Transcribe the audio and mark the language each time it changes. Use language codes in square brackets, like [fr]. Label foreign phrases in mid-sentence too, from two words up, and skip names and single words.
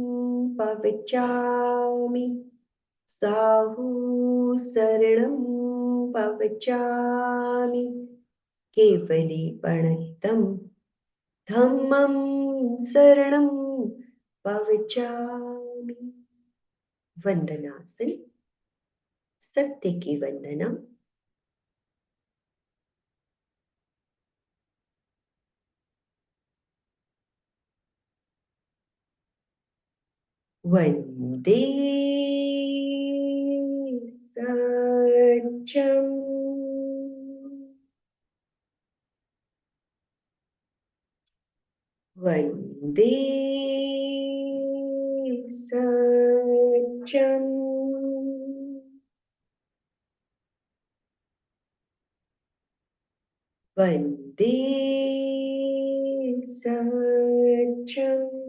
[pra] पवचामि, साहू शरणं पवचामि, केवलीपणत्तं धम्मं शरणं पवचामि। [hi] वंदनासन, सत्य की वंदना, [sa] वंदे सत्यम, वंदे सत्यम, वंदे सत्यम।